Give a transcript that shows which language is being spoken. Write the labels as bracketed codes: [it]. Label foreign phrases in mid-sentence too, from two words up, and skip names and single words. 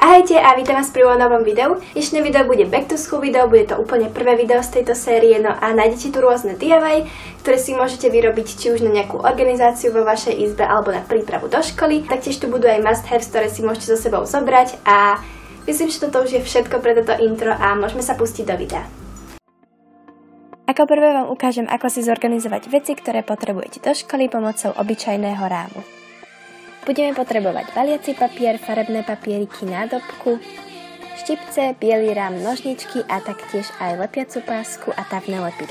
[sk] Ahojte a vítam vás pri novom videu. Dnešné video bude [en] back to school [sk] video, bude to úplne prvé video z tejto série, no a nájdete tu rôzne DIY, ktoré si môžete vyrobiť či už na nejakú organizáciu vo vašej izbe alebo na prípravu do školy. Taktiež tu budú aj [en] must have, [sk] ktoré si môžete so sebou zobrať a myslím, že toto už je všetko pre toto intro a môžeme sa pustiť do videa. Ako prvé vám ukážem, ako si zorganizovať veci, ktoré potrebujete do školy pomocou obyčajného rámu. Budeme potrebovať baliaci papier, farebné papieriky, nádobku, štipce, biely rám, nožničky a taktiež aj lepiacu pásku a tavné lepidlo.